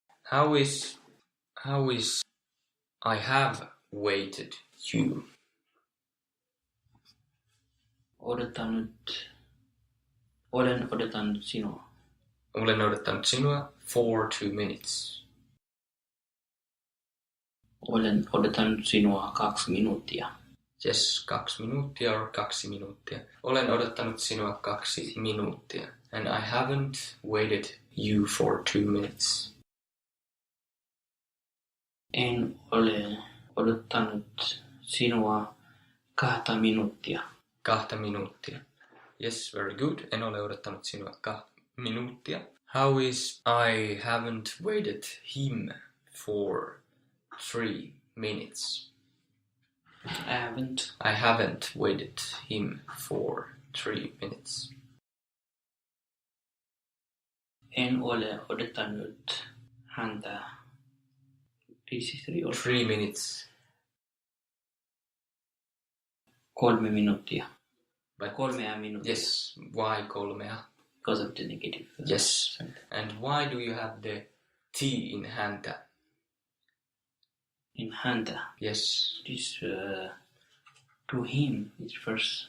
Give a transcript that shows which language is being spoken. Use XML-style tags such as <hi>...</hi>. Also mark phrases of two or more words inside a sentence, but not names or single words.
<en>How is I have waited you?</en> <fi>Olen odottanut sinua. Olen odottanut sinua</fi> <en>for 2 minutes.</en> <fi>Olen odottanut sinua 2 minuuttia. Yes, 2 minuuttia or 2 minuuttia. Olen odottanut sinua 2 minuuttia.</fi> <en>And I haven't waited you for 2 minutes.</en> <fi>En ole odottanut sinua 2 minuuttia. 2 minuuttia.</fi> <en>Yes, very good.</en> <fi>En ole odottanut sinua 2 minuuttia.</fi> <en>How is I haven't waited him for 3 minutes? I haven't waited him for 3 minutes.</en> <fi>En ole odottanut häntä</fi> <en>3 minutes.</en> <fi>3 minuuttia.</fi> <en>But</en> <fi>3 minuuttia.</fi> <en>yes, why 3? Because of the negative. Yes. And why do you have the T in häntä? In häntä. Yes. It is to him. It refers.</en>